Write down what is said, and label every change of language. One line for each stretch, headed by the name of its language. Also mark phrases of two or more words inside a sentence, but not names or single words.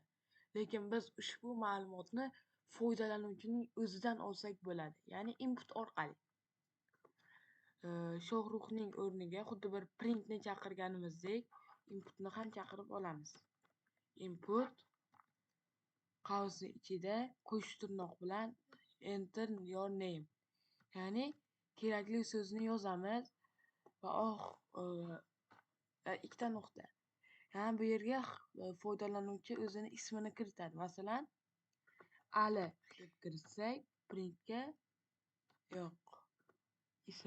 Uzbek: Lekin biz ushbu ma'lumotni foydalanuvchining o'zidan olsak bo'ladi, ya'ni input orqali. Shohruxning o'rniga xuddi bir printni chaqirganimizdek inputni ham chaqirib olamiz. Input qavsi ichida qo'sh tirnoq bilan
English: enter your name,
Uzbek: ya'ni kerakli so'zni yozamiz va ikkita nuqta. Yani bu yerga foydalanuvchi o'zini ismini kiritadi. Masalan, Ali deb kiritsak, printga yo'q, ism.